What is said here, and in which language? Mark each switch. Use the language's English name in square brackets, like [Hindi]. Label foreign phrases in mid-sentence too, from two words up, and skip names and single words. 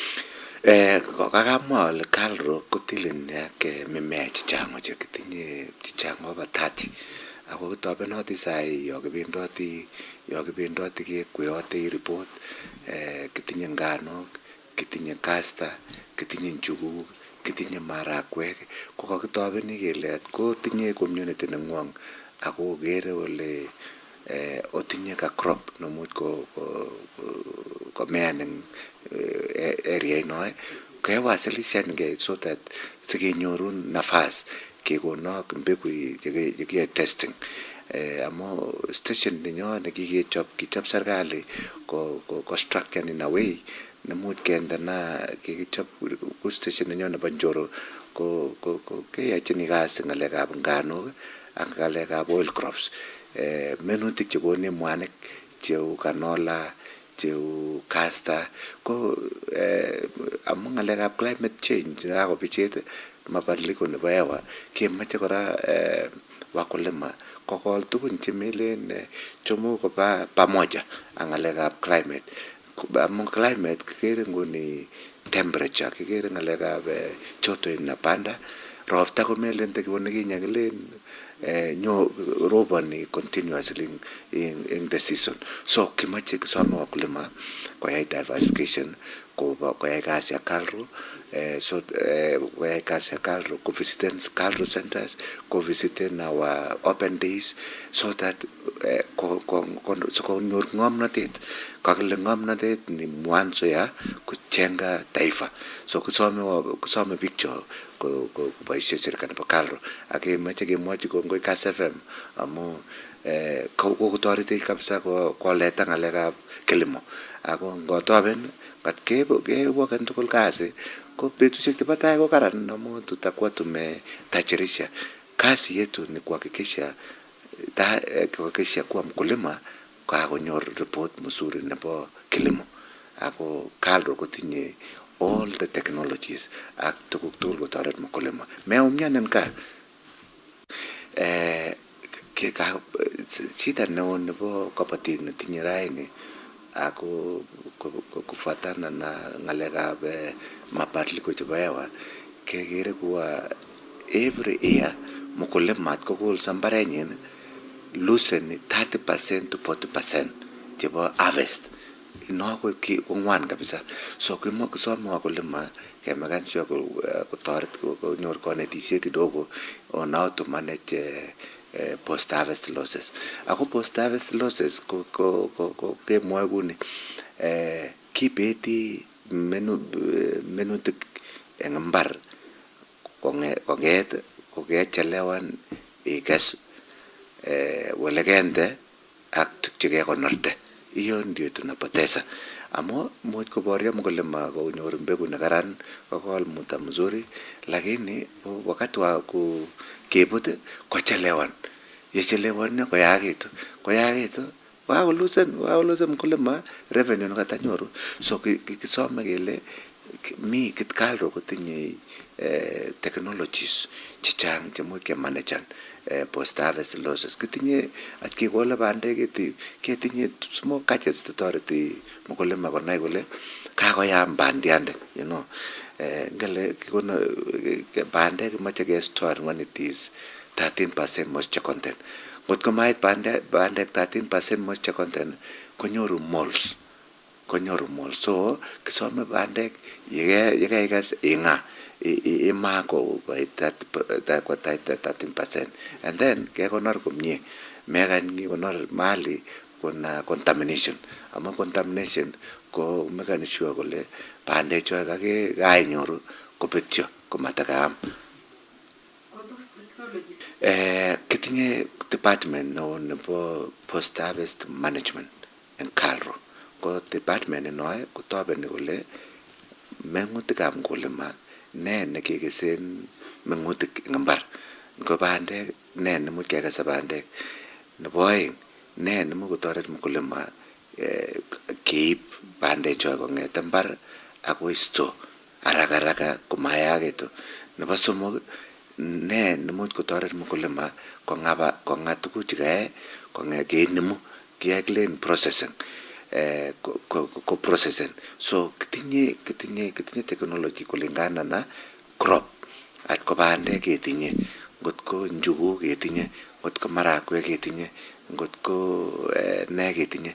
[Kalenjin] Kakamwa ale kalro kotilin ak mimea chechang chekitinye chechang over 30 ako kitobenoti sai yo kibendoti kekweote report kitinye nganok, kitinye kasta, kitinye njuguk, kitinye marakwek ko kakitobeni kele ko tinye community nengwong ako kere ole otinye ka crop nomuch komean eng area inoe kewasilishan ke [English] so that [Kalenjin] sikenyorun nafas kekonok mbegu chekiyae testing amo station ninyo kichop serikali ko structure in [English] a way [Kalenjin] nemuch kendana kikichop ku station ninyo nebo Njoro ko keyachini kasi ngalekab nganok ak ngalekab [English] oil crops [Kalenjin] minutik chekone mwanik cheu canola cheu kasta ko amu ngalekab [English] climate change [Kalenjin] kakobichet mabadiliko nebo hewa kemoche kora wakulima kokol tugun chemelen chomo koba pamoja ak ngalekab climate amu climate kikere nguni temperature kikere ngalekab [Swahili] joto inapanda [Kalenjin] ropta komelen tekibone kinyakilen nyo roboni [English] continuously in the season. [Kalenjin] So kimache [Swahili] kusoma wakulima [Kalenjin] koyai diversification koyai [Swahili] kazi ya kalro [Kalenjin] koyai [Swahili] kazi ya kalro [Kalenjin] visiten [English] kalro centers [Kalenjin] visiten [English] our open days so that [Kalenjin] konyor ngomnatet kakile ngomnatet [Swahili] ni mwanzo ya kujenga taifa. [Kalenjin] So kusome picture kuboishe serikali nebo kalro akimeche kemwochi kongoi Kass FM amu kokotoretech kabisa koleta ngalekab kilimo ako ngotoben kat kewoken tugul kazi ko betusiek chebo tai ko karan amu [Swahili] tutakuwa tumetajirisha. Kazi yetu ni kuhakikisha kuwa mkulima [Kalenjin] kakonyor report mzuri nebo kilimo ako kalro kotinye [English] all the technologies [Kalenjin] ak tuguk tugul kotoret mkulima meumianen ka shida neo nebo kabatik netinye raini ako [Swahili] kufuatana na [Kalenjin] ngalekab mabadiliko chebo hewa kekere kuwa [English] every year [Kalenjin] mkulima atkokolso mbarenyin loseni 30% to 40% chebo harvest no kongwan kabisa. So kisome wakulima kemakan sure kotoret konyor konetisiet kidogo [English] on how to manage post harvest losses. [Kalenjin] Ako [English] post harvest losses [Kalenjin] ko kemwoe kuni kibeti minutik eng mbar konget kokechelewan ikes welegende ak tukchekekonorte. [Swahili] Hiyo ndio tunapoteza [Kalenjin] amo much kuboria mkulima konyor mbegu nekaran kokol [Swahili] muda mzuri lakini wakati wa [Kalenjin] kebut kochelewan yechelewan koyakitu wakulusen mkulima revenue nekatanyoru. So kisome kele mi kitkalro kotinye technologies chechang chemuch kemanajan [English] post harvest losses. [Kalenjin] Kitinye atkikole bandek ketinye [English] small gadgets [Kalenjin] chetoreti mkulima konai kole kakoyam bandiande ngele kikono bandek mache ke store [English] when it is 13% moisture content. [Kalenjin] Ngotko mait bandek [English] 13% moisture content [Kalenjin] konyoru moles. So kisome bandek yekaikas inga ima ko 13% [English] and then [Kalenjin] kekonor komie mekany konor mali kuna contamination ama contamination ko mekani sure kole bandek cho kainyoru kopetyo komatakaam. Kitinye department nebo [English] post harvest management [Kalenjin] en kalro ko department noe kotobeni kole mengutikab mkulima ne nekikesen mengutik eng mbar ngo bandek ne nemuch kekese bandek nebo oeng ne nemuch kotoret mkulima keib bandek cho kongete mbar akoi store haraka komayakitu. Nebo somok ne nemuch kotoret mkulima konga tuguk chekae kenemu kiyai [English] clean processing [Kalenjin] ko processing. So kitinye technology [Swahili] kulingana na [Kalenjin] crop atko bandek ketinye ngotko njuguk ketinye ngotko marakwek ketinye ngotko ne ketinye.